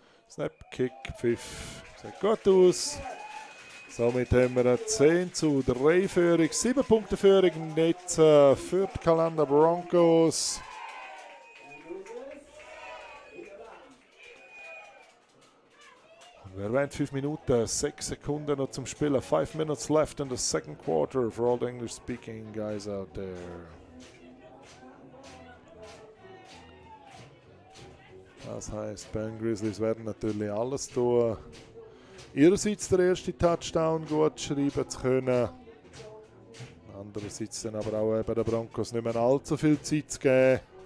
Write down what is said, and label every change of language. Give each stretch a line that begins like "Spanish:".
German: Snap, Kick, Pfiff. Sieht gut aus. Somit haben wir eine 10:3 Führung, 7 Punkte Führung jetzt für die Calanda Broncos. Und wir haben 5 Minuten, 6 Sekunden noch zum Spielen.
English: 5 minutes left in the second quarter for all the English speaking guys out there.
German: Das heißt, Bern Grizzlies werden natürlich alles tun, ihrerseits der erste Touchdown gut schreiben zu können. Andererseits dann aber auch bei den Broncos nicht mehr allzu viel Zeit zu geben.